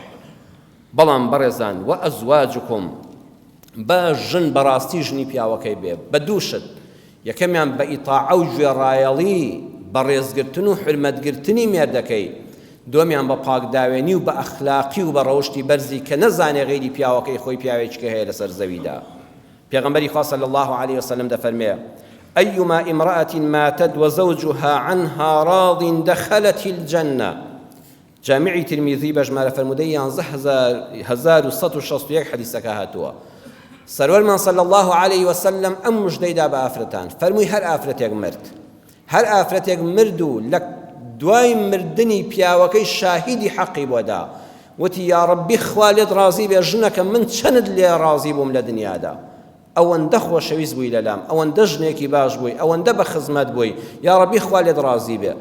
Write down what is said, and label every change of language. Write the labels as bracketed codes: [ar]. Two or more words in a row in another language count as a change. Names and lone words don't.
[ckb] بەڵام بەڕێزان و ئەزواجکم بە ژن بەڕاستی ژنی پیاوەکەی بێ بە دووشت، یەکەمیان بە ئیطاعە و گوێڕایەڵی بەڕێزگرتن و حرمەتگرتنی مێردەکەی، دومیان بە پاکداوێنی و بە ئەخلاقی و بە ڕەوشتی بەرزی کە نەزانێ غەیری پیاوەکەی خۆی پیاوێکیکە هەیە لەسەر زەویدا. پێغەمبەری خوا [ar] صلی الله عليه وسلم [ckb] دەفەرمێ [ar] أيما امرأة ماتت وزوجها عنها راض دخلت الجنة. [ckb] جامعی ترمیذی بەژمارە فەرموودەی 1161 حەدیثەکە هاتووە. سەروەرمان [ar] صلی الله عليه وسلم [ckb] ئەم مژدەیدا بە ئافرەتان فەرمووی هەر ئافرەتێک مرد، هەر ئافرەتێک مرد و لە دوای مردنی پیاوەکەی شاهیدی حەقی بۆدا، وتی یا ڕەبی خوا لێت ڕازی بێ ژنەکە من چەند لێ ڕازی بووم لە دنیادا، ئەوەندە خۆشەویست بووی لەلام، ئەوەندە ژنێکی باش بووی، ئەوەندە بە خزمەت بووی، یا ڕەبی خوا لێت ڕازی بێ.